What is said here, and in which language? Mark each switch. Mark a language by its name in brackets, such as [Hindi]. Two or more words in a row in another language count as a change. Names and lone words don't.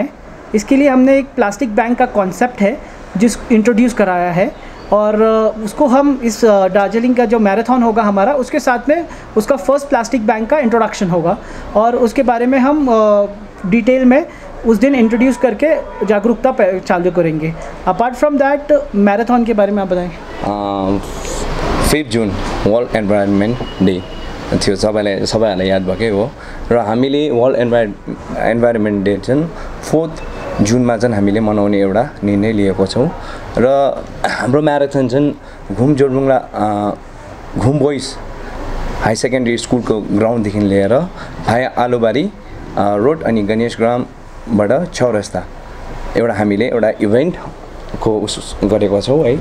[Hindi] इसके लिए हमने एक [English] plastic bank [Hindi] का कॉन्सेप्ट है जिस इंट्रोड्यूस कराया है, और उसको हम इस दार्जिलिंग का जो मैराथन होगा हमारा, उसके साथ में उसका [English] first plastic bank [Hindi] का इंट्रोडक्शन होगा, और उसके बारे में हम डिटेल में उस दिन इंट्रोड्यूस करके जागरूकता चालू करेंगे। [English] apart from that [Hindi] मैराथन के बारे में आप बताएं। [Nepali] 5 जुन वर्ल्ड एन्भाइरोन्मेन्ट डे थियो, सबैलाई याद भएकै हो, र हामीले वर्ल्ड एन्भाइरोन्मेन्ट डे चाहिँ 4 जुनमा चाहिँ हामीले मनाउने एउटा निर्णय लिएको छौँ। र हाम्रो म्याराथन चाहिँ घुम जोरबुङ्ला घुम बोइज हाई सेकेन्ड्री स्कुलको ग्राउन्डदेखि लिएर भाया आलुबारी रोड अनि गणेश ग्रामबाट चौरस्ता एउटा हामीले एउटा इभेन्टको गरेको छौँ है।